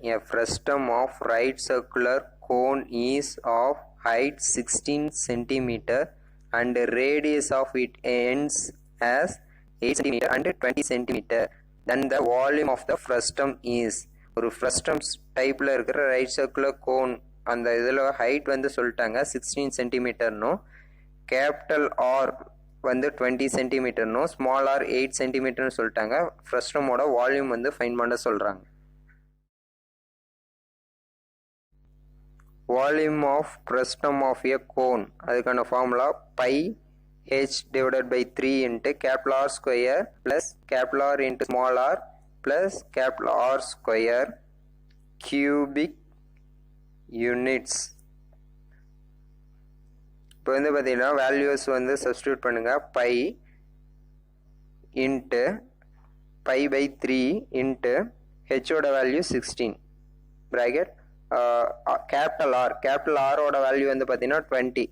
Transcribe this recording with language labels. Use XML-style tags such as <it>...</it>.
<en>A frustum of right circular cone is of height 16 cm and radius of it ends as 8 cm and 20 cm. Then the volume of the frustum is.</en> <ta>ஒரு frustum டைப்பில் இருக்கிற right circular cone அந்த இதில் height வந்து சொல்லிட்டாங்க 16 சென்டிமீட்டர்னும், capital R வந்து 20 சென்டிமீட்டர்னும், small R 8 சென்டிமீட்டர்னு சொல்லிட்டாங்க. ஃப்ரஸ்டமோட volume வந்து ஃபைன் பண்ண சொல்கிறாங்க.</ta> <en>Volume of frustum of a cone அதுக்கான formula pi h divided by 3 into capital R square plus capital R into small r plus capital R square cubic units.</en> <ta>இப்போ வந்து பார்த்தீங்கன்னா values வந்து substitute பண்ணுங்க. pi into pi/3 into ஹெச்சோட value 16 bracket capital ஆரோட value வந்து பார்த்தீங்கன்னா 20.</ta>